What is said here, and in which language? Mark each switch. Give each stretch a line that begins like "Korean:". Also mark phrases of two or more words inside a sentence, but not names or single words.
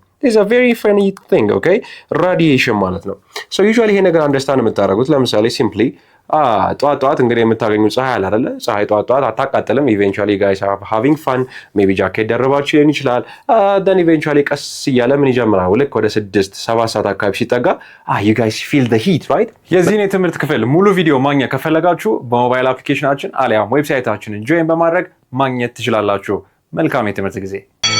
English: this is a very funny thing okay radiation
Amharic: ማለት ነው.
English: so usually
Amharic: ይሄ ነገር አንደርስታንድ የምታደርጉት ለምሳሌ simply ጧት እንግዲህ የምታገኙት ፀሐይ አለ አይደለ? ፀሐይ ጧት አታቃጥልም
English: eventually guys are having fun maybe
Amharic: ጃኬት ደርባችሁ ሊሆን ይችላል
English: then eventually
Amharic: ቀስ እያለ ምን ይጀምራል? ልክ ወደ 6-7 ሰዓት አካባቢ ሲጠጋ
English: you guys feel the heat right?
Amharic: የዚህን የትምህርት ክፍል ሙሉ ቪዲዮ ማግኘት ከፈለጋችሁ በሞባይል አፕሊኬሽናችን አሊያም ዌብሳይታችንን ጆይን በማድረግ ማግኘት ትችላላችሁ። መልካም የትምህርት ጊዜ